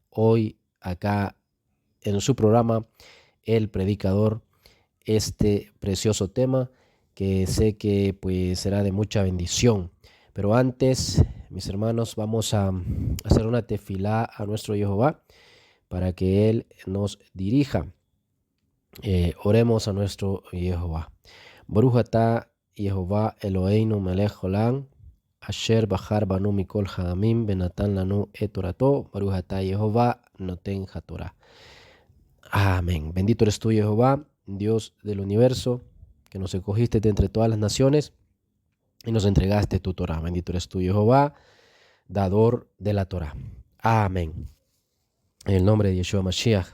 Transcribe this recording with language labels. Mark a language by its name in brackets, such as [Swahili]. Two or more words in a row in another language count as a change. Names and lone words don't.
[Spanish] Hoy acá en su programa El Predicador, este precioso tema que sé que pues será de mucha bendición. Pero antes, mis hermanos, vamos a hacer una tefilá a nuestro Jehová para que Él nos dirija. Oremos a nuestro Jehová. [Hebrew] ברוך אתה יהוה אלוהינו מלך העולם אשר בחר בנו מכל העמים ונתן לנו את תורתו ברוך אתה יהוה נותן התורה. [Spanish] Amén. Bendito eres tú, Jehová, Dios del universo, que nos escogiste de entre todas las naciones y nos entregaste tu Torah. Bendito eres tú, Jehová, dador de la Torah. Amén. En el nombre de [Hebrew] ישוע משיח.